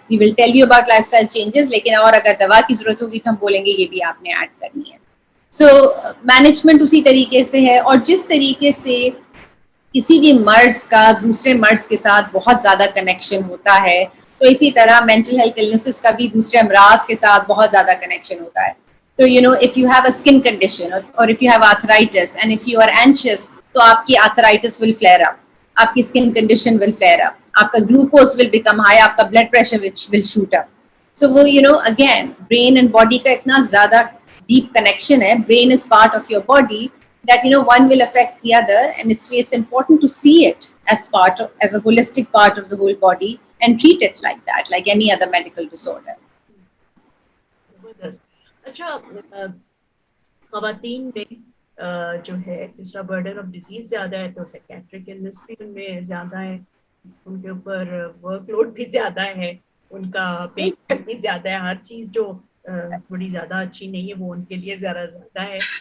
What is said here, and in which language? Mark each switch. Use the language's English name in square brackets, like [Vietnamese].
[English] We will tell you about lifestyle changes, [Urdu] لیکن اور اگر دوا کی ضرورت ہوگی تو ہم بولیں گے یہ بھی آپ نے ایڈ کرنی ہے. سو مینجمنٹ اسی طریقے سے ہے. اور جس طریقے سے کسی بھی مرض کا دوسرے مرض کے ساتھ بہت زیادہ کنیکشن ہوتا ہے, تو اسی طرح مینٹل ہیلتھ illnesses کا بھی دوسرے امراض کے ساتھ بہت زیادہ کنیکشن ہوتا ہے. [English] تو if you have a skin condition or if you have arthritis and if you are anxious, تو آپ کی arthritis will flare up, آپ کی skin condition will flare up, آپ کا glucose will become high, آپ کا blood pressure will shoot up. So وہ again brain and body کا اتنا زیادہ deep connection ہے, brain is part of your body, that one will affect the other, and it's important to see it as a holistic part of the whole body and treat it like that, like any other medical disorder. [Urdu] اچھا, خواتین میں جو ہے جس طرح burden of disease زیادہ ہے تو سائکیٹرک النس بھی ان میں زیادہ ہے, ان کے اوپر ورک لوڈ بھی زیادہ ہے, ان کا پیٹ بھی زیادہ ہے, ہر چیز جو تھوڑی زیادہ اچھی نہیں ہے وہ ان کے لیے زیادہ ہے.